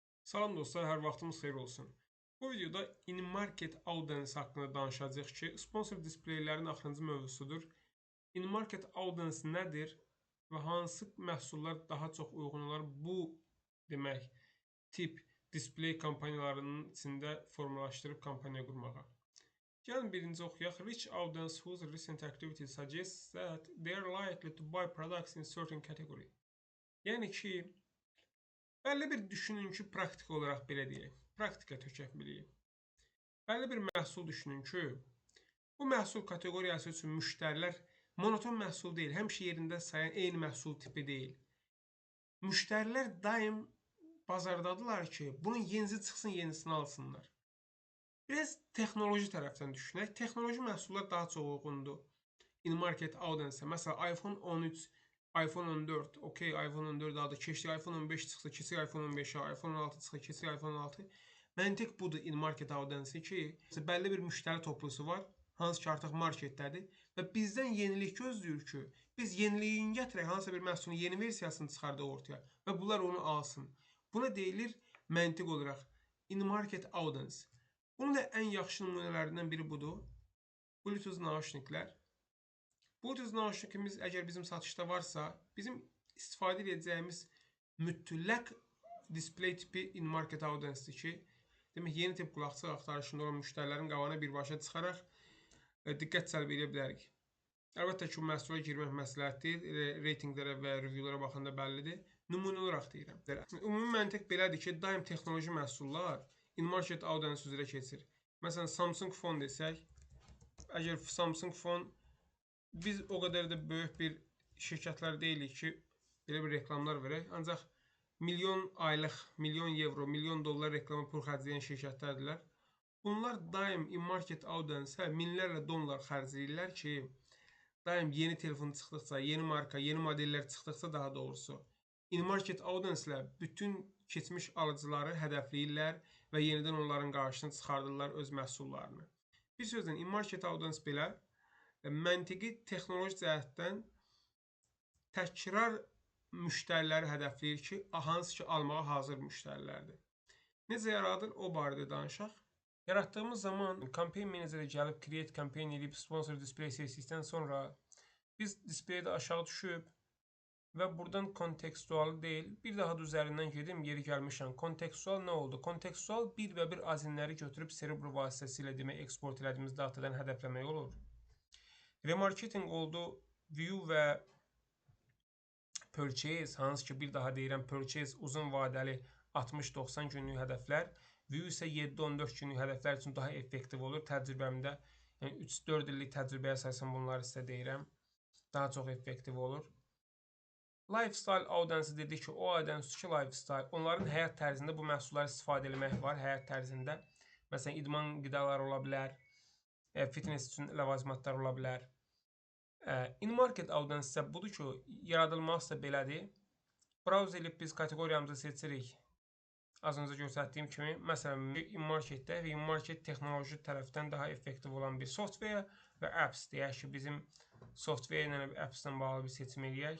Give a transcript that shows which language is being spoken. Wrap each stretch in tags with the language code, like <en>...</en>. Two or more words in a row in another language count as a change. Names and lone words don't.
<az>Salam dostlar, hər vaxtımız xeyir olsun. Bu videoda</az> <en>in-market audience</en> <az>haqqında danışacağıq ki, sponsor displeylərin axırıncı mövzusudur.</az> <en>In-market audience</en> <az>nədir və hansı məhsullar daha çox uyğun olar bu demək tip display kampaniyalarının içində formalaşdırıb kampaniya qurmağa. Gəlin birinci oxuyaq.</az> <en>Rich audience whose recent activity suggests that they are likely to buy products in certain category.</en> <az>Yəni ki, bəlli bir düşünün ki, praktik olaraq belə deyək, praktika tökək biləyik. Bəlli bir məhsul düşünün ki, bu məhsul kateqoriyası üçün müştərilər monoton məhsul deyil, həmişə yerində sayan eyni məhsul tipi deyil. Müştərilər daim bazardadılar ki, bunun yenisi çıxsın, yenisini alsınlar. Biraz texnoloji tərəfdən düşünək. Texnoloji məhsullar daha çox uyğundur.</az> <en>In-market audience,</en> <az>məsələn, iPhone 13, iPhone 14, okey, iPhone 14 adı keçdi, iPhone 15 çıxsa, keçir iPhone 15-ə, iPhone 16 çıxsa, keçir iPhone 16. Məntiq budur</az> <en>in-market audience</en> <az>ki, bəlli bir müştəri toplusu var, hansı ki artıq marketdədir və bizdən yenilik gözləyir ki, biz yeniliyin gətirək, hansısa bir məhsulun yeni versiyasını çıxardıq ortaya və bunlar onu alsın. Buna deyilir məntiq olaraq</az> <en>in-market audience.</en> <az>Bunun da ən yaxşı nümunələrindən biri budur. Bluetooth nauşniklər. Bluetooth nauşnikimiz əgər bizim satışda varsa, bizim istifadə edəcəyimiz mütləq display tipi</az> <en>in-market audience-dir</en> <az>ki, demək yeni tip qulaqçıq axtarışında olan müştərilərin qabağına birbaşa çıxaraq diqqət cəlb edə bilərik. Əlbəttə ki, məhsula girmək məsləhətdir, reytinqlərə və reviewlara baxanda bəllidir. Nümunə olaraq deyirəm. Ümumi məntiq belədir ki, daim texnoloji məhsullar</az> <en>in-market audience</en> <az>üzrə keçir. Məsələn, Samsung fon desək, əgər Samsung fon, biz o qədər də böyük bir şirkətlər deyilik ki, belə bir reklamlar verək. Ancaq milyon aylıq, milyon evro, milyon dollar reklama pul xərcləyən şirkətlərdirlər. Bunlar daim</az> <en>in-market audience-ə</en> <az>minlərlə dollar xərcləyirlər ki, daim yeni telefon çıxdıqca, yeni marka, yeni modellər çıxdıqca daha doğrusu,</az> <en>in-market audience-lə</en> <az>bütün keçmiş alıcıları hədəfləyirlər və yenidən onların qarşısına çıxardırlar öz məhsullarını. Bir sözlə,</az> <en>in-market audience</en> <az>belə məntiqi texnoloji cəhətdən təkrar müştəriləri hədəfləyir ki, hansı ki almağa hazır müştərilərdir. Necə yaradır? O barədə danışaq. Yaratdığımız zaman</az> <en>campaign meneceri</en> <az>gəlib</az> <en>create campaign</en> <az>edib</az> <en>sponsor display</en> <az>seçdikdən sonra biz displaydə aşağı düşüb və buradan kontekstual deyil, bir daha da üzərindən gedim, yeri gəlmişəm. Kontekstual nə oldu? Kontekstual bir və bir azinləri götürüb Cerebro vasitəsilə demək eksport elədiyimiz datadan hədəfləmək olur. Remarketing oldu, view və purchase, hansı ki bir daha deyirəm, purchase uzun vadəli 60-90 günlük hədəflər, view isə 7-14 günlük hədəflər üçün daha effektiv olur. Təcrübəmdə, yəni 3-4 illik təcrübəyə əsasən bunları sizə deyirəm, daha çox effektiv olur.</az> <en>Lifestyle audience</en> <az>dedik ki, o audience ki, lifestyle, onların həyat tərzində bu məhsulları istifadə etmək var, həyat tərzində. Məsələn, idman qidaları ola bilər, fitness üçün ləvazimatlar ola bilər.</az> <en>In-market audience</en> <az>isə budur ki, yaradılması da belədir. Browse edib biz kateqoriyamızı seçirik. Az öncə göstərdiyim kimi, məsələn, in-marketdə və in-market texnoloji tərəfdən daha effektiv olan bir software və apps deyək ki, bizim software ilə apps-dən bağlı bir seçim eləyək.</az>